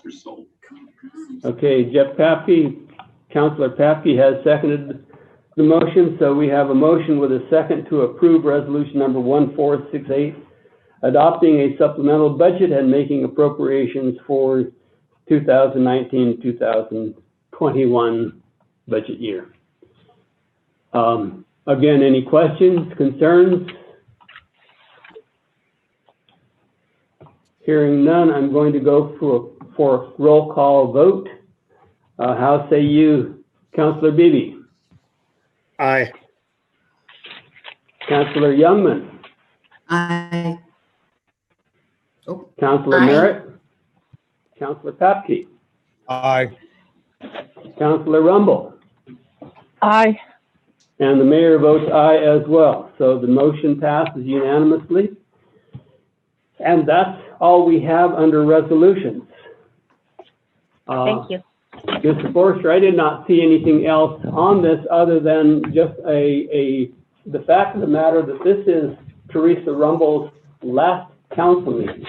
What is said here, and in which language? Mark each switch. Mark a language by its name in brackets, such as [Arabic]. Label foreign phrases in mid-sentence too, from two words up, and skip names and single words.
[English] Okay, Jeff Papke, Councilor Papke has seconded the motion, so we have a motion with a second to approve resolution number 1468, adopting a supplemental budget and making appropriations for 2019-2021 budget year. Again, any questions, concerns? Hearing none, I'm going to go for a roll call vote. How say you, Councilor Beebe? Aye. Councilor Youngman? Aye. Oh, Councilor Aye. Merritt? Councilor Papke? Aye. Councilor Rumble? Aye. And the mayor votes aye as well. So the motion passes unanimously. And that's all we have under resolutions. Thank you. Mr. Forrester, I did not see anything else on this other than just the fact of the matter that this is Teresa Rumble's last council meeting.